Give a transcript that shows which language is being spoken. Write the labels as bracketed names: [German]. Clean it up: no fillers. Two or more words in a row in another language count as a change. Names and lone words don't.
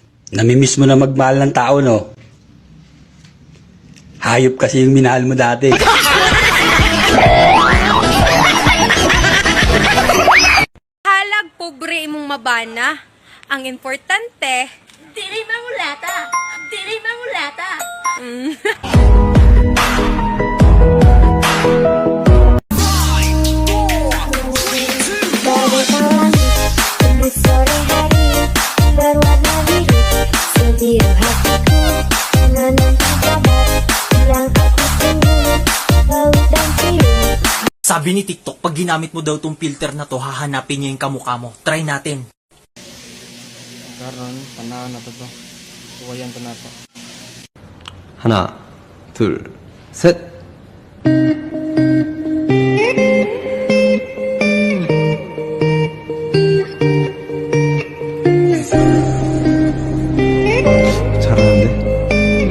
[Filipino] Namimiss mo na magmahal ng tao, no? Hayop kasi yung minahal mo dati. [Cebuano] Halag pobre imong mabana. Ang importante, dili mangulata. Dili mangulata. [Indonesian] Sore hari berwarna biru, sebiru hatiku menanti kabar yang aku tunggu, laut dan biru. [Filipino] Sabi ni TikTok, pag ginamit mo daw tong filter na to, hahanapin niya yung kamukha mo. Try natin. [Cebuano] Karon, tanaw na to. Suwayan to na to. [Korean] 하나, 둘, 셋. 잘하는데?